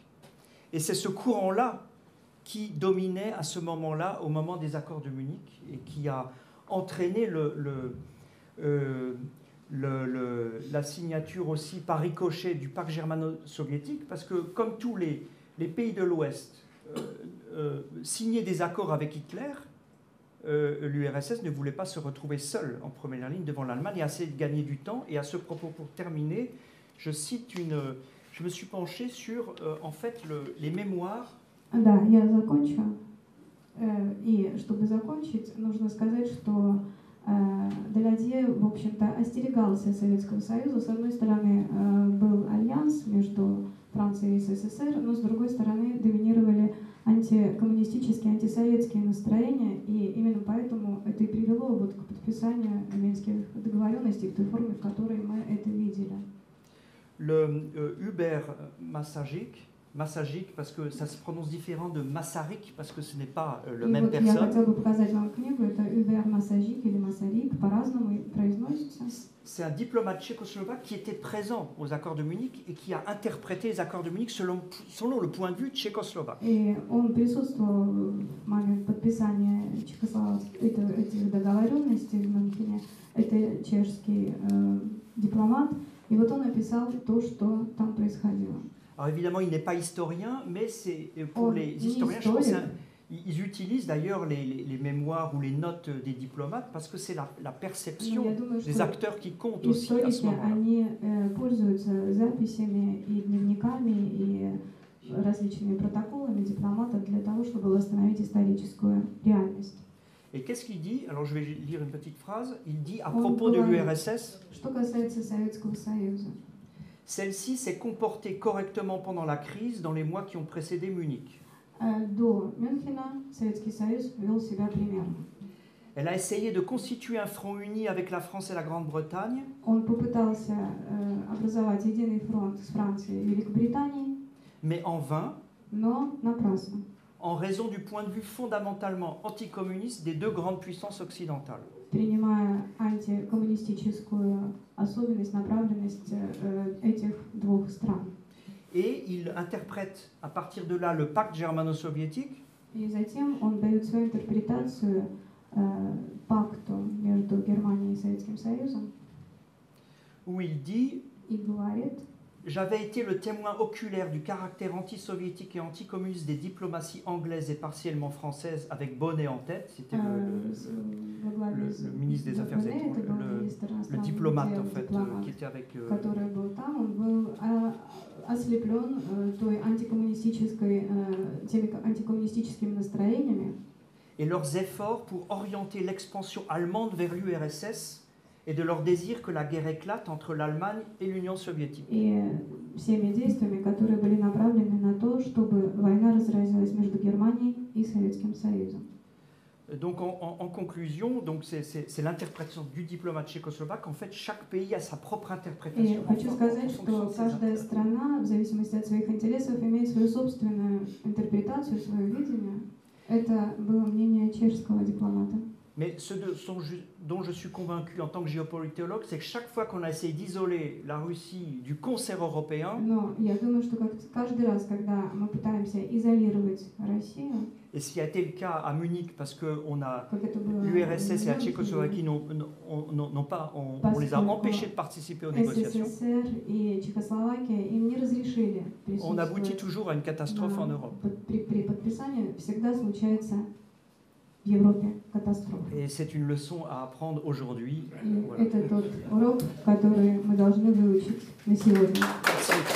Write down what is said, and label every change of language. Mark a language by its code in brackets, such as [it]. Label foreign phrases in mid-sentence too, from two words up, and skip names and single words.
[fr] Et c'est ce courant-là qui dominait à ce moment-là, au moment des accords de Munich, et qui a entraîné la signature aussi par ricochet du pacte germano-soviétique, parce que comme tous les pays de l'Ouest signaient des accords avec Hitler, l'URSS ne voulait pas se retrouver seule en première ligne devant l'Allemagne et essayer de gagner du temps. Et à ce propos, pour terminer, je me suis penché sur en fait les mémoires. [ru] Да, я закончу. И чтобы закончить, нужно сказать, что Далядье, в общем-то, остерегался Советского Союза. С одной стороны, был альянс между Францией и СССР, но с другой стороны доминировали антикоммунистические, антисоветские настроения, и именно поэтому это и привело вот к подписанию Минских договоренностей в той форме, в которой мы это видели. [fr] Le Massagic, parce que ça se prononce différent de Massarik, parce que ce n'est pas la même вот personne. [ru] Я хотела бы показать вам книгу, это Hubert Massagik или Masaryk, по-разному произносится. [fr] C'est un diplomate tchécoslovaque qui était présent aux accords de Munich et qui a interprété les accords de Munich selon le point de vue tchécoslovaque. [ru] И он присутствовал в момент подписания этих договоренностей в Мюнхене. Это чешский дипломат. И вот он описал то, что там происходило. [fr] Alors évidemment, il n'est pas historien, mais c'est pour les historiens, je pense, ils utilisent d'ailleurs les mémoires ou les notes des diplomates parce que c'est la perception des acteurs qui compte aussi à ce moment-là. [ru] Они пользуются записями и дневниками и различными протоколами дипломатов для того, чтобы восстановить историческую реальность. [fr] Et qu'est-ce qu'il dit? Alors je vais lire une petite phrase. Il dit à propos de l'URSS. [ru] Что касается Советского Союза. [fr] Celle-ci s'est comportée correctement pendant la crise dans les mois qui ont précédé Munich. [ru] До Мюнхена Советский Союз вел себя примерно. [fr] Elle a essayé de constituer un front uni avec la France et la Grande-Bretagne. [ru] Он попытался образовать единый фронт с Францией и Великобританией. [fr] Mais en vain. [ru] Но напрасно. [fr] En raison du point de vue fondamentalement anticommuniste des deux grandes puissances occidentales. [ru] Принимая антикоммунистическую особенность, направленность этих двух стран. [fr] Et il interprète à partir de là le pacte germano-soviétique. [ru] И затем он дает свою интерпретацию пакту между Германией и Советским Союзом. [fr] Où il dit, [ru] и говорит, [fr] j'avais été le témoin oculaire du caractère anti-soviétique et anticommuniste des diplomaties anglaises et partiellement françaises, avec Bonnet en tête. C'était le ministre des Affaires étrangères, le diplomate en fait, qui était avec. [ru] Который был там, он был ослеплен теми антикоммунистическими настроениями. [fr] Et leurs efforts pour orienter l'expansion allemande vers l'URSS et de leur désir que la guerre éclate entre l'Allemagne et l'Union soviétique. [ru] И всеми действиями, которые были направлены на то, чтобы война разразилась между Германией и Советским Союзом. [fr] Donc en conclusion, donc c'est l'interprétation du diplomate tchécoslovaque. En fait, chaque pays a sa propre interprétation. [ru] И хочу сказать, что каждая страна, в зависимости от своих интересов, имеет свою собственную интерпретацию, свое видение. Это было мнение чешского дипломата. [fr] Mais ce dont je suis convaincu en tant que géopolitologue, c'est que chaque fois qu'on a essayé d'isoler la Russie du concert européen, [ru] Но я думаю, что каждый раз, когда мы пытаемся изолировать Россию, [fr] et ce qui a été le cas à Munich, parce que l'URSS et la Tchécoslovaquie on les a empêchés de participer aux négociations, on aboutit toujours à une catastrophe en Europe. Et c'est une leçon à apprendre aujourd'hui. Voilà. [ru] Это тот урок, который мы должны выучить на сегодня.